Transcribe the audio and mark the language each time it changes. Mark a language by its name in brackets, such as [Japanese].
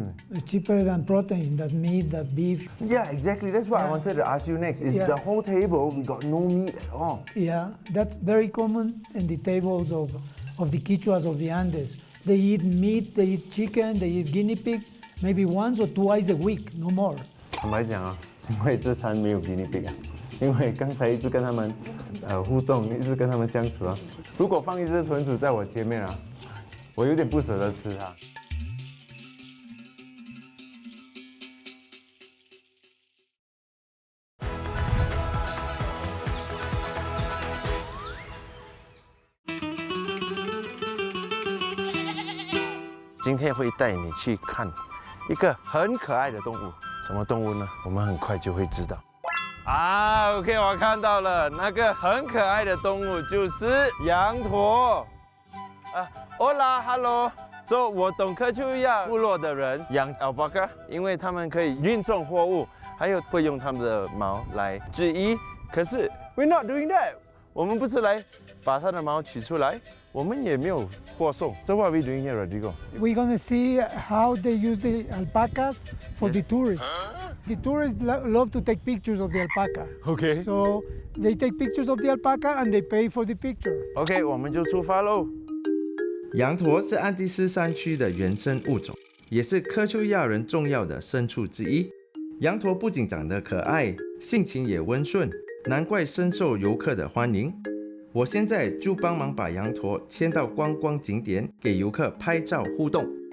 [English] It's cheaper than protein, that meat, that beef. Yeah, exactly. That's what I wanted to ask you next. Is Yeah. the whole table we got no meat at all? Yeah, that's very common in the tables of the Quichuas of the Andes. They eat meat, they eat chicken, they eat guinea pig, maybe once or twice a week, no more. [Chinese] 坦白讲啊，因为这餐没有给你饼啊，因为刚才一直跟他们互动，一直跟他们相处啊。如果放一只豚鼠在我前面啊，我有点不舍得吃它。今天会带你去看一个很可爱的动物，什么动物呢？我们很快就会知道。OK， 我看到了，那个很可爱的动物就是羊驼。 [Spanish] Hola [Chinese] Hello。So 我懂科丘亚部落的人养 alpaca， 因为他们可以运送货物，还有会用他们的毛来制衣。可是 [English] we're not doing that， [Chinese] 我们不是来把它的毛取出来，我们也没有货送。 [English] So what are we doing here, Rodrigo? We're gonna see how they use the alpacas for the tourists. The tourists love to take pictures of the alpaca. OK So they take pictures of the alpaca and they pay for the picture. [Chinese] OK， 我们就出发喽。羊驼是安第斯山区的原生物种，也是科丘亚人重要的牲畜之一。羊驼不仅长得可爱，性情也温顺，难怪深受游客的欢迎。我现在就帮忙把羊驼牵到观光景点，给游客拍照互动。